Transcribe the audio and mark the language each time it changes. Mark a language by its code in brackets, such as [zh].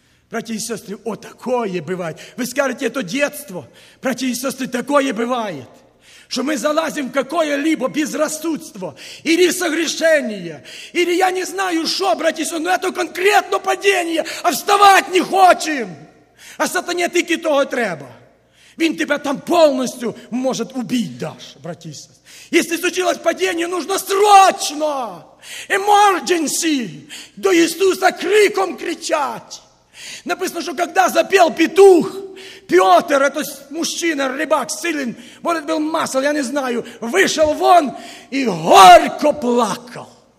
[ru] Братья и сестры, о, такое бывает. Вы скажете, это детство. Братья и сестры, такое бывает. Что мы залазим в какое-либо безрассудство, или согрешение, или я не знаю что, братья и сестры, но это конкретно падение, а вставать не хочем. [uk] А сатане тільки того треба. [ru] Він тебя там полностью может убить даже, братья и сестры. Если случилось падение, нужно срочно, emergency, до Иисуса криком кричать. Написано, что когда запел петух, Петр, это мужчина, рыбак, силен, может, был масел, я не знаю, вышел вон и горько плакал.